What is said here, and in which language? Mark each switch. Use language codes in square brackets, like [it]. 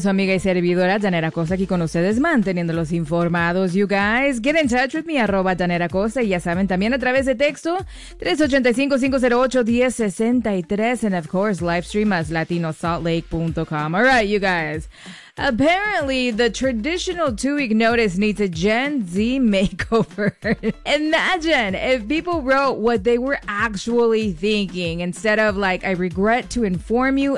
[es] Su amiga y servidora, Janet Acosta, aquí con ustedes, manteniéndolos informados. [en] You guys, get in touch with me, [es] arroba [en] Janet Acosta. [es] Y ya saben, también a través de texto, 385-508-1063. [en] And of course, live stream as latinosaltlake.com. All right, you guys. Apparently, the traditional two-week notice needs a Gen Z makeover. Imagine if people wrote what they were actually thinking instead of, like, I regret to inform you.